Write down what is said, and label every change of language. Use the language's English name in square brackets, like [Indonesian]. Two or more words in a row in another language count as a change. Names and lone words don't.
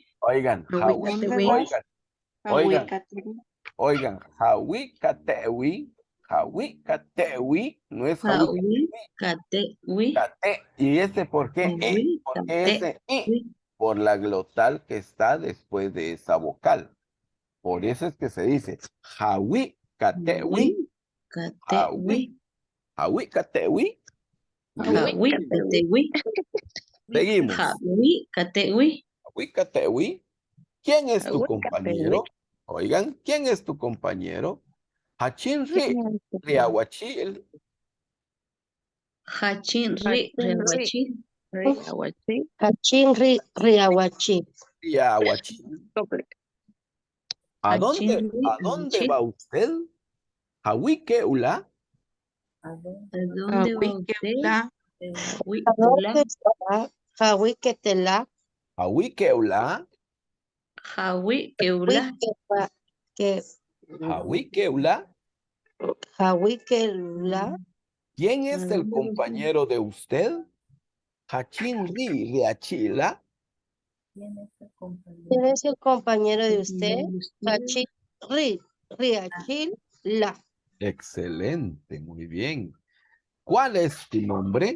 [Spanish] Oigan, oigan, Hawicatewi, no es [Huichol] Ahuicatehui. [Spanish] Hawicatewi. ¿Y ese por qué? Porque ese por la glotal que está después de esa vocal. Por eso es que se dice Hawicatewi. [Huichol] Hawicatewi. Ahuicatehui. [Spanish] Seguimos. [Huichol] Ahuicatehui. Hawicatewi. [Spanish] ¿Quién es tu [Huichol] Ahuecatehui. [Spanish] compañero? Oigan, ¿quién es tu compañero? [Huichol] Hachinri Riahuachil. Hachinri Riahuachil. Riahuachil. Cachinri Riahuachi. Riahuachil. [Spanish] ¿A dónde va usted? [Huichol] Hawiqueula. [Spanish] ¿A dónde va usted? ¿A dónde está? [Huichol] Jahuiquetela. Hawiqueula. Jahuiqueula. Hawiqueula. Jahuiquela. [Spanish] ¿Quién es el compañero de usted? [Huichol] Hachinri Riachila. [Spanish] ¿Quién es el compañero de usted? [Huichol] Cachinri Riachila. [Spanish] Excelente, muy bien. ¿Cuál es tu nombre?